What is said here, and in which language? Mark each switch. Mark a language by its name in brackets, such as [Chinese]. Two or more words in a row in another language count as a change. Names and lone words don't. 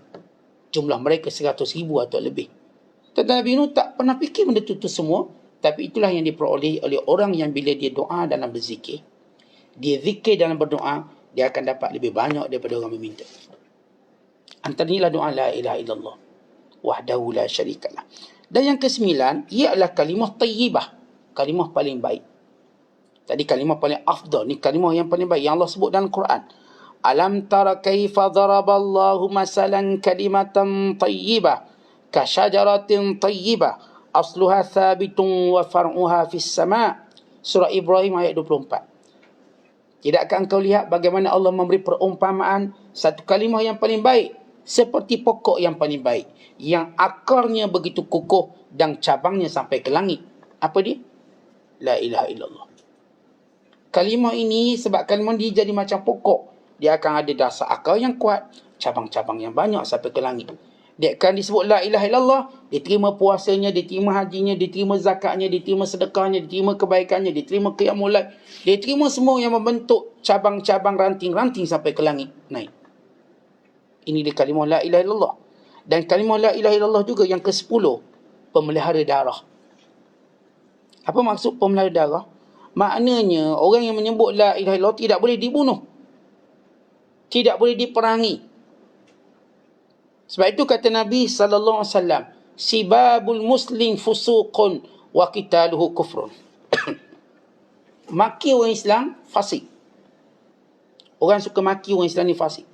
[Malay] Jumlah mereka 100,000 atau lebih. Tetapi Nabi Yunus tak pernah fikir benda itu semua. Tapi itulah yang diperoleh oleh orang yang bila dia doa dalam berzikir, dia zikir dalam berdoa, dia akan dapat lebih banyak daripada orang meminta. Antaranya doa [Arabic] لا إله إلا الله وحده لا شريك له. [Malay] Dan yang ke-9, ia adalah kalimah tayyibah, kalimah paling baik. Tadi kalimah paling afdal, ni kalimah yang paling baik yang Allah sebut dalam Quran. [Arabic] ألم تر كيف ضرب الله مثلا كلمة طيبة كشجرة طيبة أصلها ثابت وفرعها في السماء'. [Malay] Surah Ibrahim ayat 24. Tidakkah engkau lihat bagaimana Allah memberi perumpamaan satu kalimah yang paling baik seperti pokok yang paling baik, yang akarnya begitu kukuh dan cabangnya sampai ke langit. Apa dia? [Arabic] لا إله إلا الله. [Malay] Kalimah ini sebab kalimah dia jadi macam pokok. Dia akan ada dasar akar yang kuat, cabang-cabang yang banyak sampai ke langit. Dia akan disebut [Arabic] لا إله إلا الله, [Malay] diterima puasanya, diterima hajinya, diterima zakatnya, diterima sedekahnya, diterima kebaikannya, diterima [Arabic] قيام الليل, [Malay] diterima semua yang membentuk cabang-cabang ranting-ranting sampai ke langit naik. Ini dia kalimah [Arabic] لا إله إلا الله. [Malay] Dan kalimah [Arabic] لا إله إلا الله [Malay] juga yang ke-10, pemelihara darah. Apa maksud pemelihara darah? Maknanya orang yang menyebut [Arabic] لا إله إلا الله [Malay] tidak boleh dibunuh, tidak boleh diperangi. Sebab itu kata Nabi SAW, [Arabic] سباب المسلم فسوق وقتاله كفر. [Malay] Maki orang Islam fasik. Orang suka maki orang Islam ni fasik.